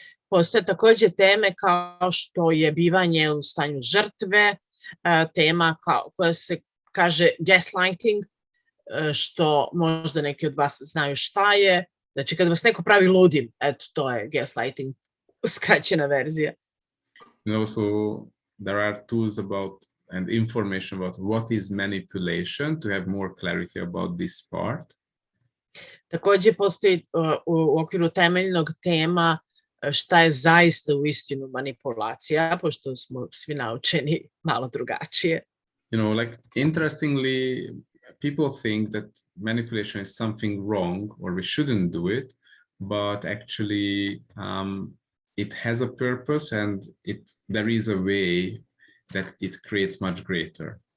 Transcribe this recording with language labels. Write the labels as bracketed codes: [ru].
[sr] Postoje takođe teme kao što je bivanje u stanju žrtve, tema koja se kaže gaslighting, što možda neki od vas znaju šta je. Znači kad vas neko pravi ludim, eto to je gaslighting, skraćena verzija. [en] And also there are tools about and information about what is manipulation to have more clarity about this part. [sr] Takođe postoji u okviru temeljnog tema šta je zaista uistinu manipulacija, pošto smo svi naučeni malo drugačije. [en] You know, like interestingly, people think that manipulation is something wrong or we shouldn't do it, but actually it has a purpose and there is a way that it creates much greater.